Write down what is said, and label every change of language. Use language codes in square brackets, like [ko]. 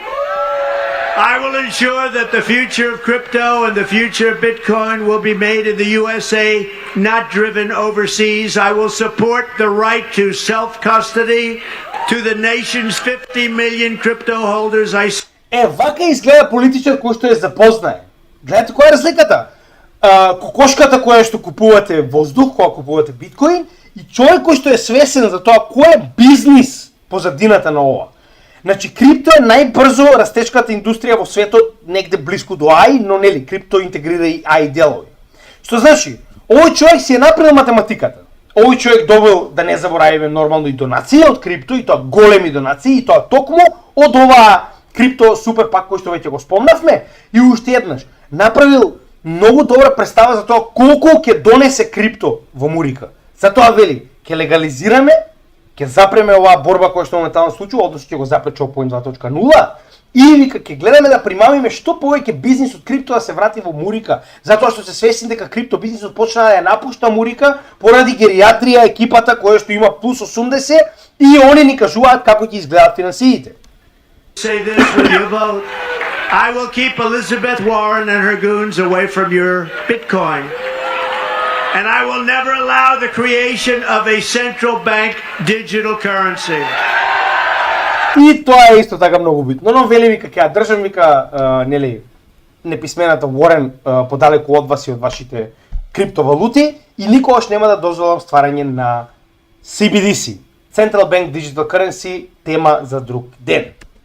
[en] I will ensure that the future of crypto and the future of Bitcoin will be made in the USA, not driven overseas. I will support the right to self-custody to the nation's 50 million crypto holders. [mk] Вака изгледа политичар кој што е запознае. Гледате која е разликата? Кокошката која што купувате воздух, кога купувате биткоин, и човек кој што е свесен за тоа кој е бизнис позадината на ова. Значи, крипто е најбрзо растечката индустрија во светот, негде блиску до AI, но нели, крипто интегрира и AI делови. Што значи, овој човек си е направил математиката. Овој човек добил, да не заборавиме, нормално и донации од крипто, и тоа големи донации, и тоа токму од оваа крипто супер пак кој што веќе го спомнавме, и уште еднаш, направил многу добра представа за тоа колку ќе донесе крипто во Мурика. Затоа вели, ќе легализираме, ќе запреме оваа борба која што моментално случува, односно ќе го запре Чопоин 2.0 и вика ќе гледаме да примамиме што повеќе бизнис од крипто да се врати во Мурика, затоа што се свесни дека крипто бизнисот почна да ја напушта Мурика поради гериатрија екипата која што има плюс 80 и они ни кажуваат како ќе изгледаат финансиите. [en] Say this with your vote. I will keep Elizabeth Warren and her goons away from your Bitcoin. And I will never allow the creation of a central bank digital currency. [mk] И тоа е исто така многу битно, но вели вика ќе ја држам вика нели неписмената Уорен подалеку од вас и од вашите криптовалути и никогаш нема да дозволам стварање на CBDC, [en] Central Bank Digital Currency, [mk] тема за друг ден.